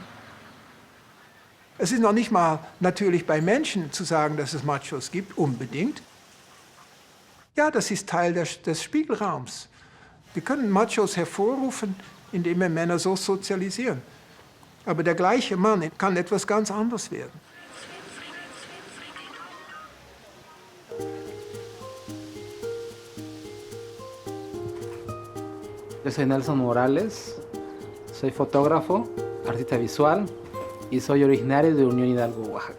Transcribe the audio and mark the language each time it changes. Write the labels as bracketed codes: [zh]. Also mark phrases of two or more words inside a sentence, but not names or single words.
[de] Es ist noch nicht mal natürlich bei Menschen zu sagen, dass es Machos gibt, unbedingt. Ja, das ist Teil des Spielraums. Wir können Machos hervorrufen, indem wir Männer so sozialisieren. Aber der gleiche Mann kann etwas ganz anderes werden. [es] Yo soy Nelson Morales, soy fotógrafo, artista visual y soy originario de Unión Hidalgo, Oaxaca.